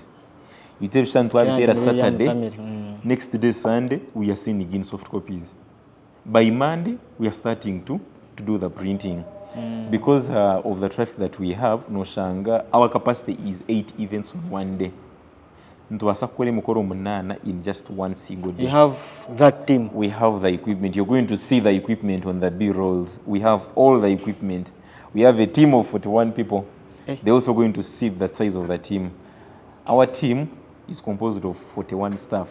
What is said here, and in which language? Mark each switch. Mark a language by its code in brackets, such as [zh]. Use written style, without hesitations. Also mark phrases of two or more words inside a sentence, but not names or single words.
[en] You tell Shanwab Tera Saturday, next day Sunday, we are seeing again soft copies. By Monday, we are starting to do the printing. Because of the traffic that we have, [nyn] no shanga, [en] our capacity is 8 events on one day. [nyn] Ntwasakole mukoro munana [en] in just one single day. You have that team. We have the equipment. You're going to see the equipment on the B-rolls. We have all the equipment. We have a team of 41 people. They're also going to see the size of the team. Our team is composed of 41 staff.